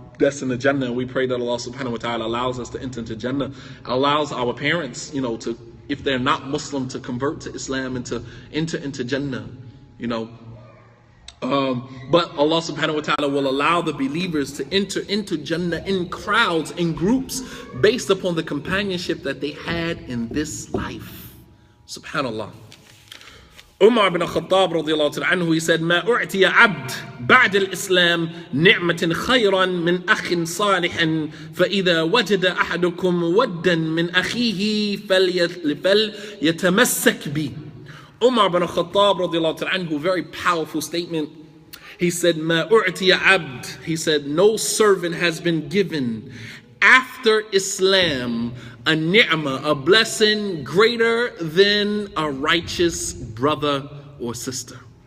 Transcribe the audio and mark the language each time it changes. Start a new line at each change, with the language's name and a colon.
English: that's in the Jannah, and we pray that Allah subhanahu wa ta'ala allows us to enter into Jannah, allows our parents, to, if they're not Muslim, to convert to Islam and to enter into Jannah, But Allah subhanahu wa ta'ala will allow the believers to enter into Jannah in crowds, in groups, based upon the companionship that they had in this life. Subhanallah. Umar bin Khattab radiallahu anhu, he said,
Arabic: ما أعطي عبد بعد الإسلام نعمة خيرا من أخ صالح فإذا وجد أحدكم ودا من أخيه فليتمسك بي.
English: Umar bin Khattab radiallahu anhu, very powerful statement. He said,
Arabic: ما أعطي عبد,
English: he said, no servant has been given after Islam a ni'mah, a blessing greater than a righteous brother or sister.